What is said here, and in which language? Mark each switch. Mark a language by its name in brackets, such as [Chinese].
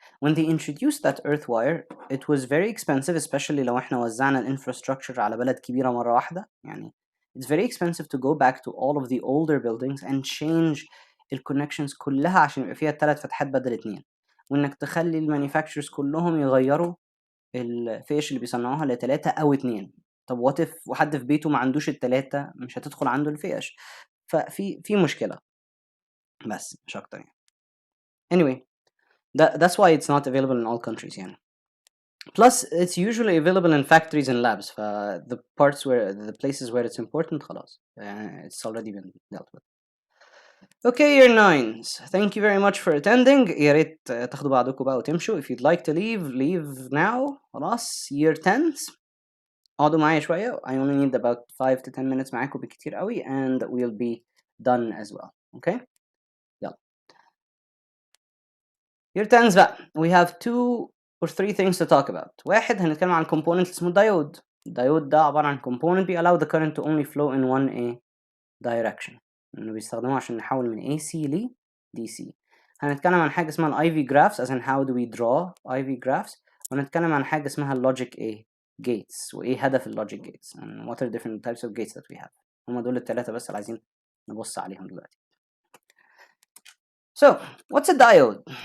[English] When they introduced that earth wire it was very expensive especially [Arabic] لو احنا وزعنا الانفراستراكشر على بلد كبيرة مرة واحدة. يعني [English] it's very expensive to go back to all of the older buildings and change [Arabic] الكونكشنز كلها عشان يبقى فيها 3 فتحات بدل 2 وانك تخلي المانيفاكتشرز كلهم يغيروا الفيش اللي بيصنعوها ل3 أو 2. طب [English] what if [Arabic] وحد في بيته ما عندوش ال3 مش هتدخل عنده الفيش ففي مشكلة بس مش أكتر يعني. [English] Anyway, that's why it's not available in all countries يعني. Plus it's usually available in factories and labs. The parts where the places where it's important خلاص it's already been dealt with. Okay, year 9s. Thank you very much for attending. [Arabic] يا ريت تاخدوا بعضكم بقى وتمشوا. [English] If you'd like to leave now. [Arabic] خلاص. Year 10s. اقعدوا معايا شوية. [English] I only need about 5 to 10 minutes [Arabic] معاكم بكتير قوي [English] and we'll be done as well. Okay? يلا. [Arabic] Year 10s بقى. [English] We have 2 or 3 things to talk about. [Arabic] واحد هنتكلم عن component اسمه diode. الدايود ده عبارة عن component [English] allow the current to only flow in one direction. [Arabic] إنه بيستخدموه عشان نحول من AC ل DC. هنتكلم عن حاجة اسمها ال IV graphs [English] as in how do we draw IV graphs. [Arabic] وهنتكلم عن حاجة اسمها logic gates وإيه هدف logic gates [English] and what are different types of gates that we have. [Arabic] هما دول الثلاثة بس اللي عايزين نبص عليهم دلوقتي. [English] So, what's a diode?